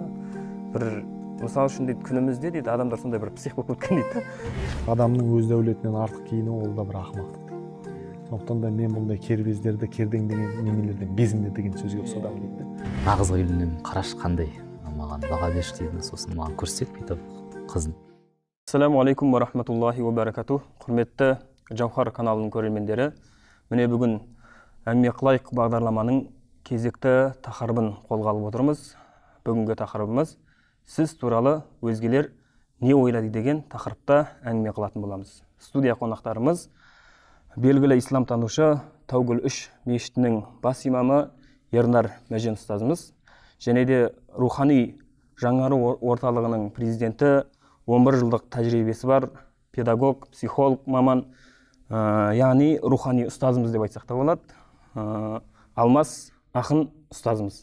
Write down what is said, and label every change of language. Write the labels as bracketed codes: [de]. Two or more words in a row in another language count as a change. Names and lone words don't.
[kk] Бір мысал үшін дейді, күнімізде дейді, адамдар сондай бір псих болып кеткен дейді. Адамның өз дәулетінен артық киіну ол да бір ақымақтық дейді. Сондықтан да мен бұндай кербездерді, кердеңдеген немелерден безіңдер деген сөзге ұқсадым дейді. Нағыз үйленем, қараш қандай, маған баға берші дейді, сосын маған көрсет бүйтіп қызын. [ar] السلام عليكم ورحمة الله وبركاته. [kk] Құрметті Жауһар каналының көрермендері, міне бүгін әңгіме қылайық бағдарламаның кезекті тақырыбын қолға алып отырмыз. Бүгінгі тақырыбымыз сіз туралы өзгелер не ойлайды деген тақырыпта әңгіме қылатын боламыз. Студия қонақтарымыз белгілі исламтанушы Таугүл 3 мешітінің бас имамы Ернар Мәжен ұстазымыз, және де рухани жаңару орталығының президенті, 11 жылдық тәжірибесі бар педагог, психолог маман, яғни рухани ұстазымыз деп айтсақ та болады, Алмас Ақын ұстазымыз.